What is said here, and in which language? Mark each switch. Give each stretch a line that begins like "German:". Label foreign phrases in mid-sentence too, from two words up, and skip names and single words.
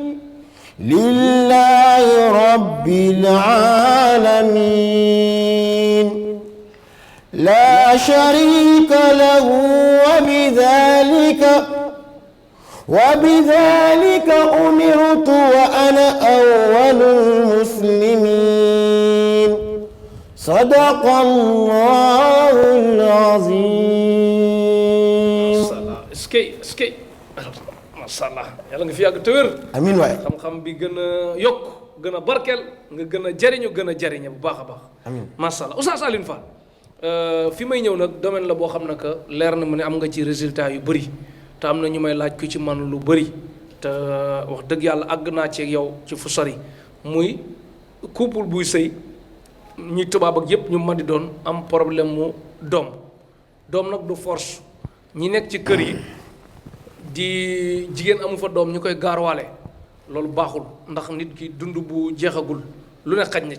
Arabic: لله رب العالمين لا شريك له وبذلك أمرت وأنا أول المسلمين صدق الله العظيم.
Wolof: Eskay
Arabic: ما شاء الله
Wolof: yàlla nga fi yàgg te wér. amiin waay. xam-xam bi gën a yokk gën a barkeel nga gën a jariñe bu baax a baax. amiin
Arabic: ما شاء الله
Wolof: Oustaz Alioune Fall. fi may ñëw nag domaine la boo xam ne que leer na mu ne am nga ci résultat yu bëri te am na ñu may laaj ku ci man lu bëri te wax dëgg yàlla àgg naa ci yow ci fu sori muy couple buy sëy ñi tubaab ak yépp ñu mën di doon am problème mu doom nag du force ñi nekk ci kër yi di jigéen amu fa doom ñu koy gaarwaale loolu baaxul ndax nit ki dund bu jeexagul lu ne xaj na